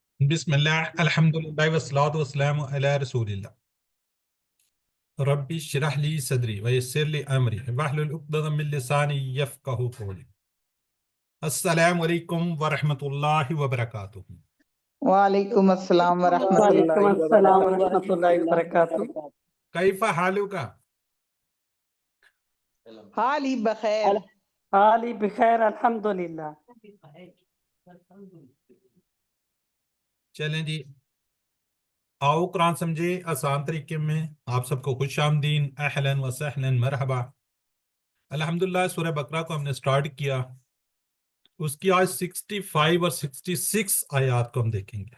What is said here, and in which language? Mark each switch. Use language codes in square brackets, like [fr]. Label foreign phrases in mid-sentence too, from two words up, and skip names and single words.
[ar] بسم اللہ الحمدللہ والصلاۃ والسلام علی رسول اللہ ربی اشرح لی صدری ویسر لی امری واحلل عقدۃ من لسانی یفقہوا قولی۔ السلام علیکم ورحمۃ اللہ وبرکاتہ۔ وعلیکم السلام ورحمۃ وعلیکم اللہ السلام وبرکاتہ۔ ورحمۃ اللہ وبرکاتہ۔ کیف حالک؟ حالی بخیر۔ حالی بخیر الحمدللہ۔ [ur] چلیں جی، آؤ قرآن سمجھے آسان طریقے میں۔ آپ سب کو خوش آمدین، [ar] اہلا و سہلا مرحبا۔ [ur] الحمدللہ سورہ بقرہ کو ہم نے سٹارٹ کیا، اس کی آج 65 اور 66 آیات کو ہم دیکھیں گے۔